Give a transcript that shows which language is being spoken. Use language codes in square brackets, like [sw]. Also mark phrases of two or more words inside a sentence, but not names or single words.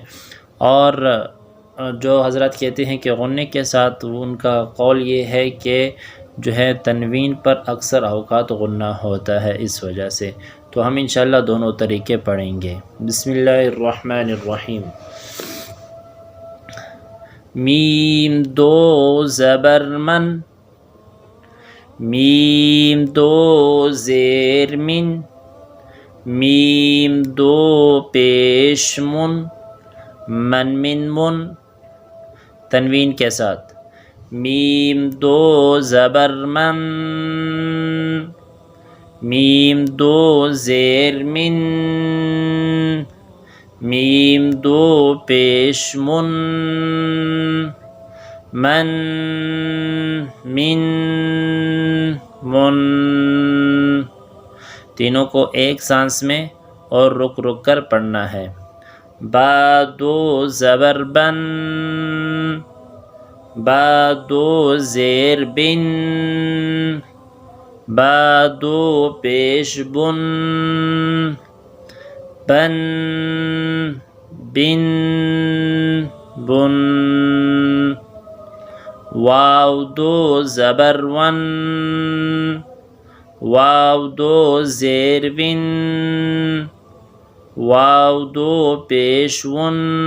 [ur] اور جو حضرات کہتے ہیں کہ غنے کے ساتھ، ان کا قول یہ ہے کہ جو ہے تنوین پر اکثر اوقات غنہ ہوتا ہے، اس وجہ سے۔ تو ہم انشاءاللہ دونوں طریقے پڑھیں گے۔ [ar] بسم اللہ الرحمن الرحیم۔ [ur] میم 2 زبر من، میم 2 زیر من، میم 2 پیش من، من من، تنوین کے ساتھ، میم 2 زبر من، میم 2 زیر من، میم 2 پیش من، من من، تینوں کو ایک سانس میں اور رک رک کر پڑھنا ہے۔ با 2 زبر بن، با دو زیر بن، با دو پیش بن، بن بن بن، واو دو زبر ون، واو دو زیر ون، واو دو پیش ون،